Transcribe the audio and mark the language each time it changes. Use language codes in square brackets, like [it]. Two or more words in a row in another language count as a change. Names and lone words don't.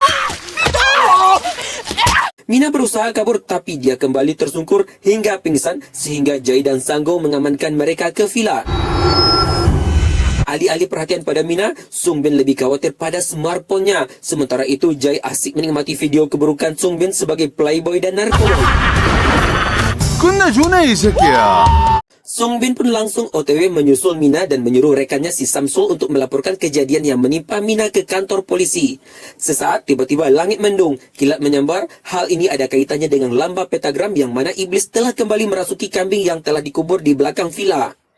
[id] Mina berusaha kabur tapi dia kembali tersungkur hingga pingsan sehingga Jai dan Sanggo mengamankan mereka ke villa. Alih-alih perhatian pada Mina, Sung Bin lebih khawatir pada smartphone-nya. Sementara itu Jai asik menikmati video keburukan Sung Bin sebagai playboy dan narkoba. [ko] 끝내주네 이 새끼야. [id] Sung Bin pun langsung OTW menyusul Mina dan menyuruh rekannya si Samsul untuk melaporkan kejadian yang menimpa Mina ke kantor polisi. Sesaat tiba-tiba langit mendung, kilat menyambar. Hal ini ada kaitannya dengan lamba pentagram yang mana iblis telah kembali merasuki kambing yang telah dikubur di belakang villa.